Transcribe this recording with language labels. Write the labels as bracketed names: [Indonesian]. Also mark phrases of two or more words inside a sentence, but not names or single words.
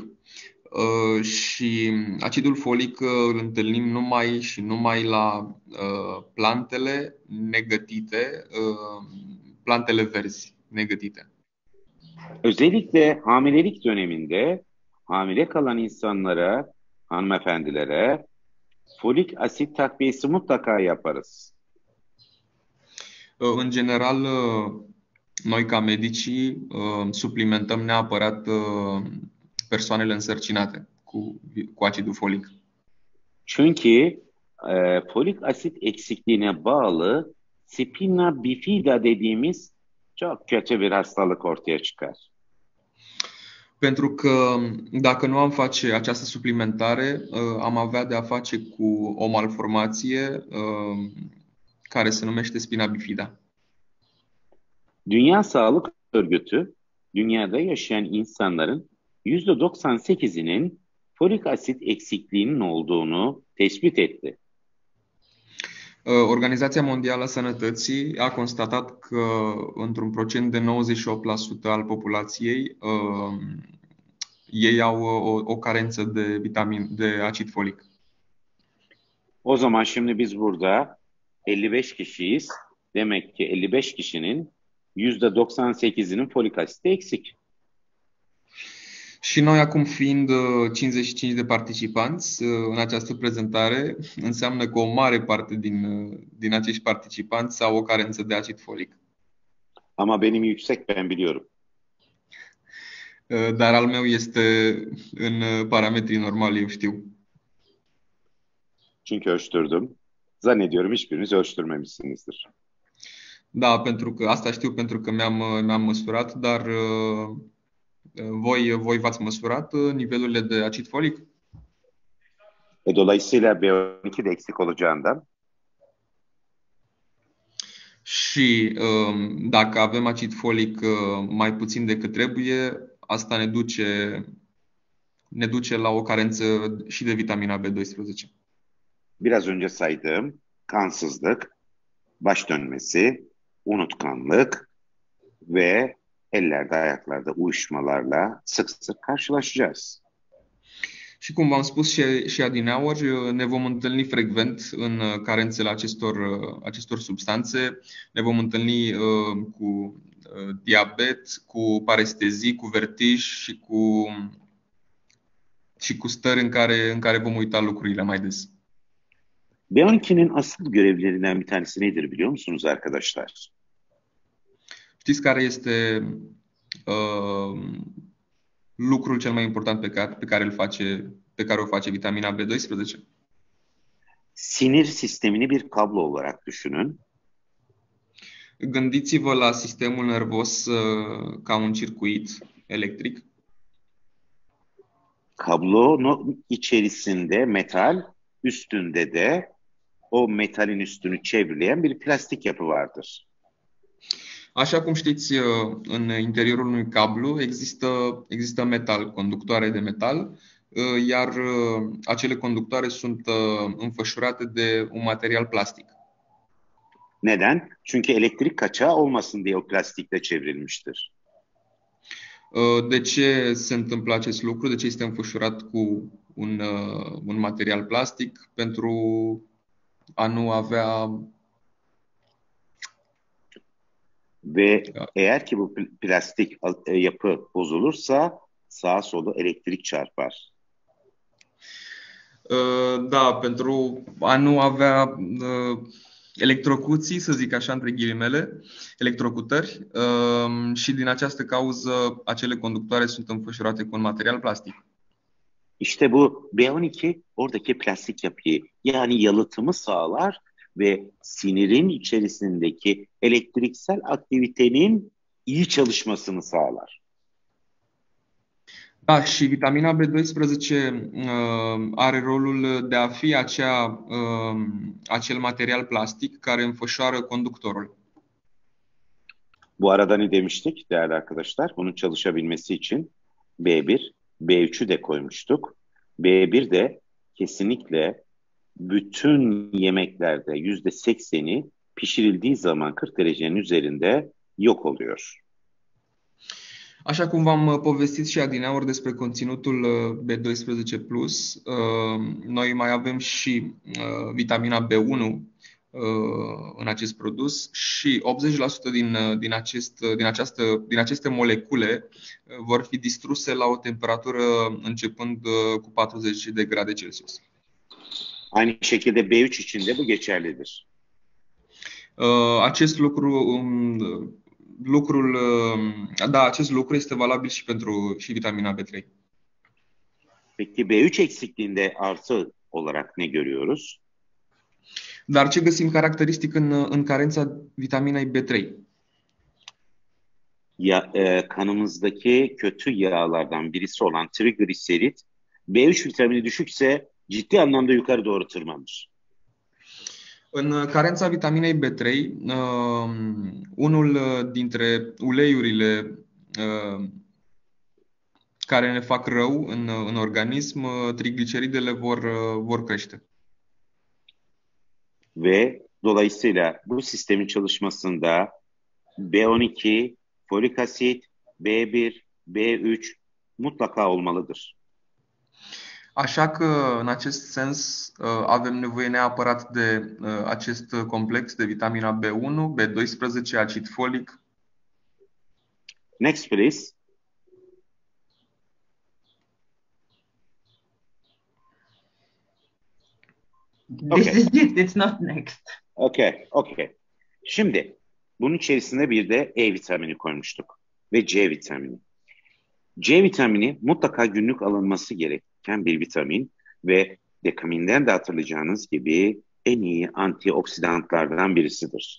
[Romanian] Și acidul folic îl întâlnim numai la plantele negătite, plantele verzi negătite. [Turkish] Özellikle hamilelik döneminde hamile kalan insanlara, hanımefendilere folik asit takviyesi mutlaka yaparız. [Romanian] În general, noi ca medicii suplimentăm neapărat persoanele însărcinate cu acidul folic. [Turkish] Çünkü folik asit eksikliğine bağlı spina bifida dediğimiz çok kötü bir hastalık ortaya çıkar. [Romanian] Pentru că dacă nu am face această suplimentare, am avea de a face cu o malformație care se numește spina bifida. [Turkish] Dünya Sağlık Örgütü, dünyada yaşayan insanların %98'inin folik asit eksikliğinin olduğunu tespit etti. [Romanian] Organizația Mondială a Sănătății a constatat că într-un procent de 98% al populației ei au o carență de acid folic. [Turkish] O zaman şimdi biz burada 55 kişiyiz. Demek ki 55 kişinin %98'inin folik asiti eksik. [Romanian] Și noi acum fiind 55 de participanți în această prezentare, înseamnă că o mare parte din acești participanți au o carență de acid folic. [Turkish] Ama benim yüksek, ben biliyorum. [Romanian] Dar al meu este în parametrii normali, eu știu. [Turkish] Çünkü ölçtürdüm. Zannediyorum hiçbiriniz ölçtürmemişsinizdir. [Romanian] Da, asta știu pentru că mi-am măsurat, dar voi v-ați măsurat nivelurile de acid folic? [Turkish] Dolayısıyla B12 de eksik olacağından. [Romanian] Și dacă avem acid folic mai puțin decât trebuie, asta ne duce la o carență și de vitamina B12. [Turkish] Biraz önce saydığım kansızlık, baş dönmesi, unutkanlık ve ellerde ayaklarda uyuşmalarla sık sık karşılaşacağız. [Romanian] Și cum v-am spus și adineauri, ne vom întâlni frecvent în carențele acestor substanțe. Ne vom întâlni cu diabet, cu parestezii, cu vertij și cu stări în care vom uita lucrurile mai des. [Turkish] B12'nin asıl görevlerinden bir tanesi nedir biliyor musunuz arkadaşlar? [Romanian] Știți care este lucrul cel mai important pe care o face vitamina B12? [Turkish] Sinir sistemini bir kablo olarak düşünün. [Romanian] Gândiți-vă la sistemul nervos ca un circuit electric. [Turkish] Kablonun içerisinde metal, üstünde de o metalin üstünü çevreleyen bir plastik yapı vardır. [Romanian] Așa cum știți, în interiorul unui cablu există metal, conductoare de metal iar acele conductoare sunt înfășurate de un material plastic. [Turkish] Neden? Çünkü elektrik kaçağı olmasın diye o plastikle çevrilmiştir. [Romanian] De ce se întâmplă acest lucru? De ce este înfășurat cu un material plastic? Pentru a nu avea... [Turkish] Ve eğer ki bu plastik yapı bozulursa sağa sola elektrik çarpar. [Romanian] Da, pentru a nu avea electrocuții, să zic așa, între ghilimele, electrocutări, și din această cauză acele conductoare sunt înfășurate cu un material plastic. [Turkish] İşte bu B12 oradaki plastik yapıyı yani yalıtımı sağlar ve sinirin içerisindeki elektriksel aktivitenin iyi çalışmasını sağlar. [Romanian] Da, și vitamina B12 are rolul de a fi acel material plastic care înfășoară conductorul. [Turkish] Bu arada ne demiştik değerli arkadaşlar? Bunun çalışabilmesi için B1, B3'ü de koymuştuk. B1 de kesinlikle bütün yemeklerde %80'i pişirildiği zaman 40 derecenin üzerinde yok oluyor. [Romanian] Așa cum v-am povestit și adineauri despre conținutul B12+, noi mai avem și vitamina B1 în acest produs și 80% din aceste molecule vor fi distruse la o temperatură începând cu 40 de grade Celsius. [Turkish] Aynı şekilde B3 için de bu geçerlidir. [Romanian] Acest lucru este valabil și pentru vitamina B3. [Turkish] Peki B3 eksikliğinde artı olarak ne görüyoruz? [Romanian] Dar ce găsim caracteristic în carența vitaminei B3? [Turkish] Kanımızdaki kötü yağlardan birisi olan trigliserit B3 vitamini düşükse ciddi anlamda yukarı doğru tırmanır. [Romanian] În carența vitaminei B3, unul dintre uleiurile care ne fac rău în organism, trigliceridele vor crește. [Turkish] Ve dolayısıyla bu sistemin çalışmasında B12, folik asit, B1, B3 mutlaka olmalıdır. [Romanian] Așa că, în acest sens, avem nevoie neapărat de acest complex de vitamina B1, B12, acid folic. [English] Next, please. This is it, it's not next. Okay. [Turkish] Şimdi bunun içerisinde bir de E vitamini koymuştuk ve C vitamini. C vitamini mutlaka günlük alınması gereken bir vitamin ve dekaminden de hatırlayacağınız gibi en iyi antioksidanlardan birisidir.